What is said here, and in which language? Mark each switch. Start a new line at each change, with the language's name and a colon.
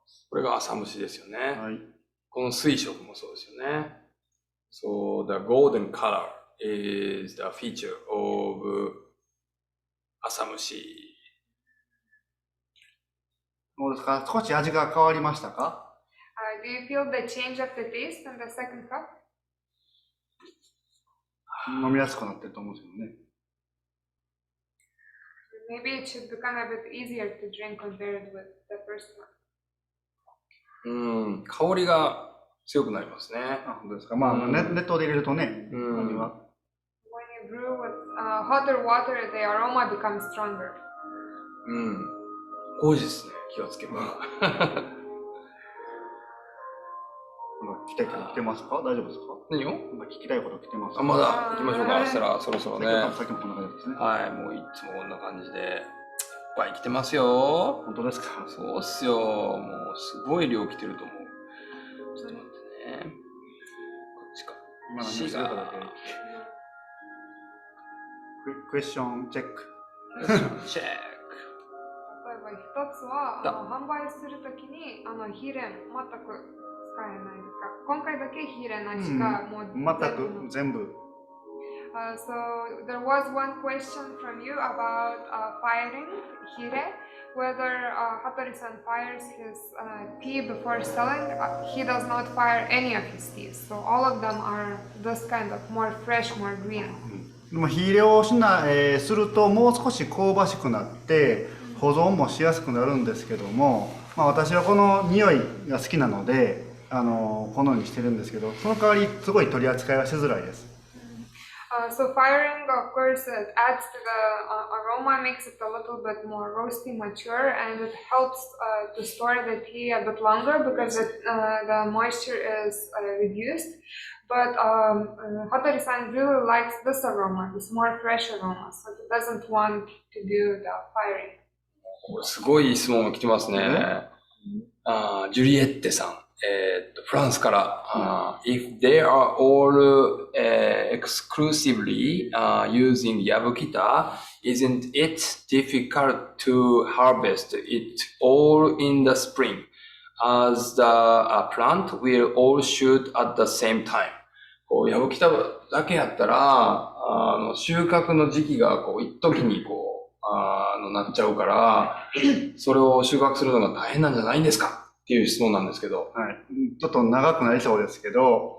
Japanese: これが浅蒸しですよね。はい。この水色もそうですよね。
English: So the golden color is the feature of 浅蒸し。
Japanese: どうですか？少し味が変わりましたか？
English: Do you feel the change of the taste in the second cup?
Japanese: 飲みやすくなってると思うんですけどね。
English: Maybe it should become a bit easier to drink compared with the first one.
Japanese: 香りが強くなりますね。あ、本当ですか。まあ、熱湯で入れるとね、味は。
English: When you brew with hotter water, the aroma becomes stronger.
Japanese: 5時ですね、気がつけば。聞きたいこと来てますか？大丈夫ですか？何を？聞きたいこと来てますか？まだ行きましょうか。したらそろそろね。さっきもこんな感じですね。はい、もういつもこんな感じでいっぱい来てますよ。本当ですか？そうっすよ。もうすごい量来てると思う。ちょっと待ってね。こっちか。今何をするかだけ。
English: クエスチョンチェック。チェック。
Japanese: 例えば一つは販売するときに火入れ全く使えないですか？今回だけ火入れなしか、もう全く全部。
English: So there was one question from you about firing hire, whether Hattori-san fires his tea before selling. He does not fire any of his teas, so all of them are this kind of more fresh, more green.
Japanese: でも火入れをするともう少し香ばしくなって保存もしやすくなるんですけども、まあ、私はこの匂いが好きなのでこのようにしてるんですけど、その代わりすごい取り扱いはしづらいです。
English: So firing, of course, it adds to the aroma, makes it a little bit more roasty, mature, and it helps to store the tea a bit longer because the moisture is reduced. But Hattori-san really likes this aroma, this more fresh aroma, so he doesn't want to do the firing.
Japanese: すごい質問が来てますね。ジュリエッテさん。フランスから、
English: if they are all exclusively using Yabukita, isn't it difficult to harvest it all in the spring, as the plant will all shoot at the same time?
Japanese: ヤブキタだけやったら、収穫の時期が一時になっちゃうから、それを収穫するのが大変なんじゃないんですかっていう質問なんですけど。はい。ちょっと長くなりそうですけど。